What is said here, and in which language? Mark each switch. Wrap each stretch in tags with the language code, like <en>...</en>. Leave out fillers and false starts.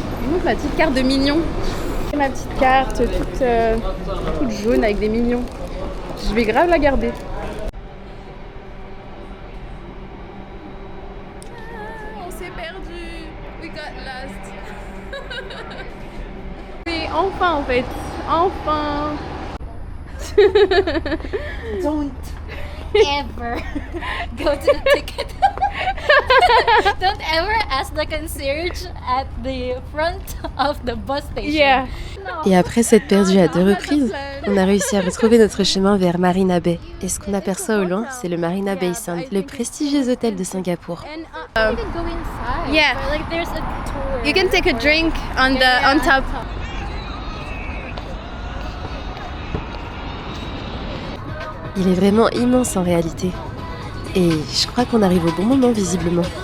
<fr>Donc ma petite carte de mignon. Ma petite carte toute jaune avec des mignons. Je vais grave la garder. On s'est perdu.</fr> <en>We got lost.</en> <fr>C'est enfin en fait Enfin.</fr> <en>Don't ever go to the ticket. Don't ever ask the concierge at the front of the bus station. Yeah.</en> <fr>Et après s'être perdu à 2 reprises, on a réussi à retrouver notre chemin vers Marina Bay. Et ce qu'on aperçoit au loin, c'est le Marina Bay Sands, le prestigieux hôtel de Singapour.</fr> <en>You can go inside. Yeah. Or, like there's a tour. You can take a drink on top.</en> <fr>Il est vraiment immense en réalité. Et je crois qu'on arrive au bon moment visiblement.</fr>